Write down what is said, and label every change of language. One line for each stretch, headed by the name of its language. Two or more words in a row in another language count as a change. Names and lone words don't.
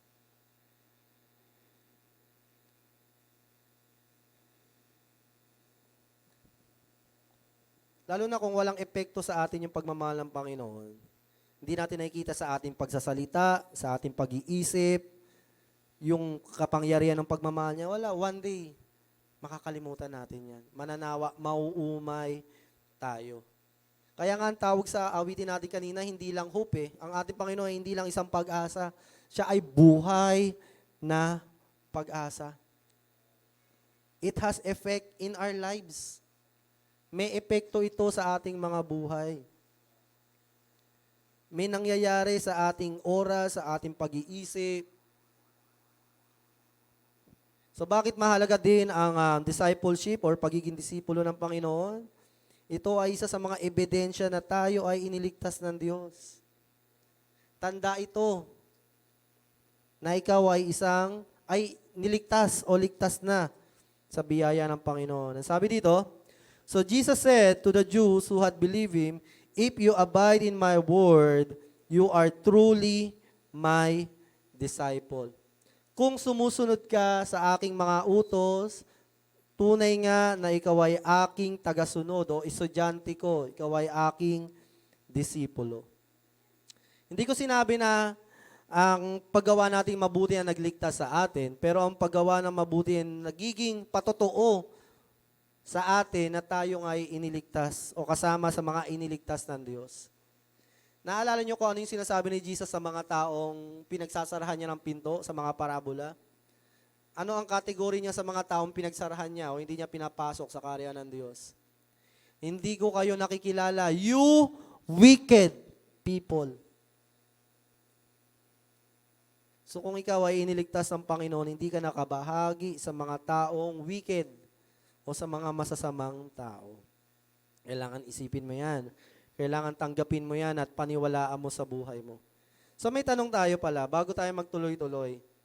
Filipino: Lalo na kung walang epekto sa atin yung pagmamahal ng Panginoon, hindi natin nakikita sa ating pagsasalita, sa ating pag-iisip, yung kapangyarihan ng pagmamahal niya, wala,
English: one day,
Filipino: makakalimutan natin yan. Mananawa, mauumay tayo. Kaya nga ang tawag sa awitin natin kanina, hindi lang hope eh. Ang ating Panginoon ay hindi lang isang pag-asa. Siya ay buhay na pag-asa.
English: It has effect in our lives.
Filipino: May epekto ito sa ating mga buhay. May nangyayari sa ating oras, sa ating pag-iisip. So bakit mahalaga din ang discipleship or pagiging disipulo ng Panginoon? Ito ay isa sa mga ebidensya na tayo ay iniligtas ng Diyos. Tanda ito na ikaw ay niligtas o ligtas na sa biyaya ng Panginoon. Ang sabi dito,
English: so Jesus said to the Jews who had believed Him, if you abide in my word, you are truly my disciple.
Filipino: Kung sumusunod ka sa aking mga utos, tunay nga na ikaw ay aking tagasunod o estudyante ko, ikaw ay aking disipulo. Hindi ko sinabi na ang paggawa nating mabuti ang nagligtas sa atin, pero ang paggawa ng mabuti ang nagiging patotoo sa atin na tayo ay iniligtas o kasama sa mga iniligtas ng Diyos. Naalala niyo kung ano yung sinasabi ni Jesus sa mga taong pinagsasarahan niya ng pinto sa mga parabola? Ano ang kategory niya sa mga taong pinagsarahan niya o hindi niya pinapasok sa karya ng Diyos? Hindi ko kayo nakikilala,
English: you wicked people.
Filipino: So kung ikaw ay iniligtas ng Panginoon, hindi ka nakabahagi sa mga taong wicked o sa mga masasamang tao. Kailangan isipin mo yan. Kailangan tanggapin mo yan at paniwalaan mo sa buhay mo. So may tanong tayo pala, bago tayo magtuloy-tuloy.